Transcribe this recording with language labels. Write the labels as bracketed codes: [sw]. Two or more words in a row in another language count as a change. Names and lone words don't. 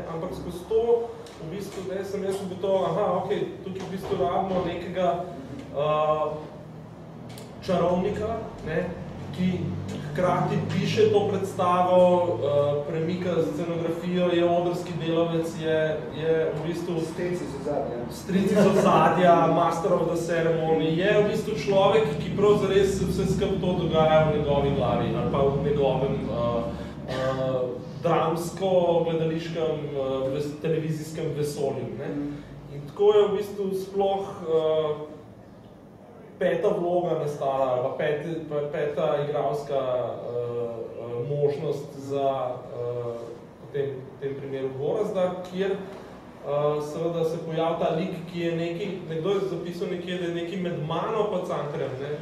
[sl] Ampak skozi to v bistvu sem jaz ugotovil, tukaj v bistvu rabimo nekega čarovnika, ne? Ki hkrati piše to predstavo, premika scenografijo, je odrski delavec, je v bistvu stric iz ozadja, [en] master of the ceremony, [sl] je v bistvu človek, ki prav zares se vse skupaj to dogaja v njegovi glavi ali pa v njegovem dramsko-gledališkem, televizijskem vesolju, ne. In tako je v bistvu sploh peta vloga nastala, ali peta igralska možnost za v tem primeru Gorazda, kjer seveda se pojavi ta lik, ki je nekdo je zapisal nekje, da je nekaj med mano pa Cankarjem, ne.